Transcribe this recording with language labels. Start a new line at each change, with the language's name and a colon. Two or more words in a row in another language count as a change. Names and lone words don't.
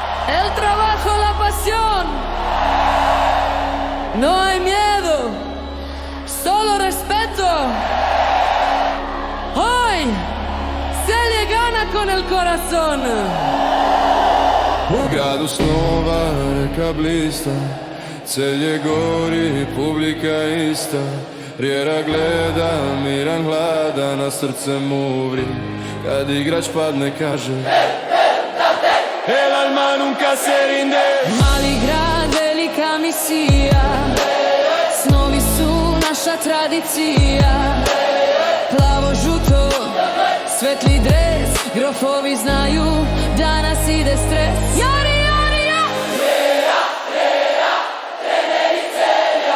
Spanish: El trabajo, la pasión. No hay miedo, solo respeto. Hoy se le gana con el corazón.
Serbian: U gradu snova reka blista, celje gori, publika ista. Rjera gleda, miran hladan, a srce mu vri kad igrač padne kaže
Spanish: El alma nunca se rinde.
Serbian: Mali grad, velika misija, snovi su naša tradicija. Plavo, žuto, svetli dres, grofovi znaju da nas ide stres. Jari, jari, ja! Rera, rera, treneri Celja.